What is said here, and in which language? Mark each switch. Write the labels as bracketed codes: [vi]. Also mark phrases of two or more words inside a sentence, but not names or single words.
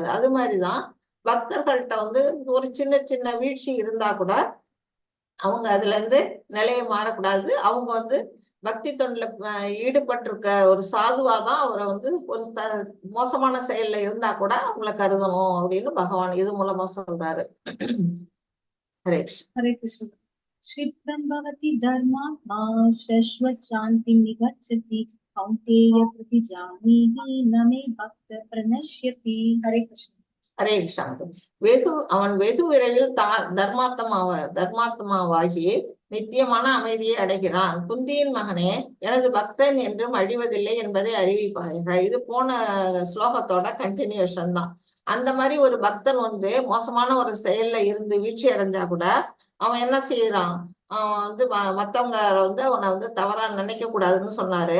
[ta] அது மாதிரிதான் பக்தர்கள்ட்ட வந்து ஒரு சின்ன சின்ன வீழ்ச்சி இருந்தா கூட அவங்க அதுல இருந்து நிலையை மாறக்கூடாது. அவங்க வந்து பக்தி தொண்டுல ஈடுபட்டிருக்க ஒரு சாதுவாதான் அவரை வந்து ஒரு மோசமான செயல்ல இருந்தா கூட அவங்கள கருதணும் அப்படின்னு பகவான் இது மூலமா சொல்றாரு. ஹரே கிருஷ்ண. [sa] हरे कृष्ण। क्षिप्रं भवति धर्मात्मा शश्वत् शान्तिं निगच्छति कौन्तेय प्रतिजानीहि न मे भक्त प्रणश्यति। हरे कृष्ण। [ta] ஹரே கிருஷ்ணா. அவன் வெகு விரைவில் தர்மாத்மாவாகி நித்தியமான அமைதியை அடைகிறான். குந்தியின் மகனே, எனது பக்தன் என்றும் அழிவதில்லை என்பதை அறிவிப்பாக. இது போன ஸ்லோகத்தோட கண்டினியூஷன் தான். அந்த மாதிரி ஒரு பக்தன் வந்து மோசமான ஒரு செயல்ல இருந்து வீழ்ச்சி அடைஞ்சா கூட அவன் என்ன செய்யறான், அவன் வந்து மத்தவங்க வந்து அவனை வந்து தவறா நினைக்க கூடாதுன்னு சொன்னாரு.